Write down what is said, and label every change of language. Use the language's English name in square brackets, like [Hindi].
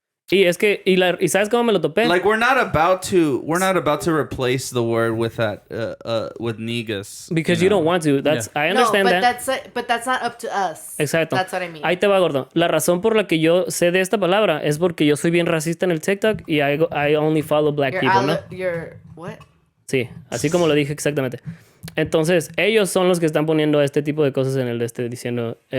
[Spanish] Y es que, y ¿sabes cómo me lo topé? [English] like we're not about to replace the word with that with negus Because you don't want to. That's, I understand no, that. but that's not up to us. [Spanish] Exacto. [English] That's what I mean. [Spanish] Ahí te va, gordo. La razón por la que yo sé de esta palabra es porque yo soy bien racista en el TikTok y [English] I only follow black people, [Spanish] ¿no? [English] You're what? [Spanish] Sí, así como lo dije exactamente. Entonces, ellos son los que están poniendo este tipo de cosas en el de diciendo...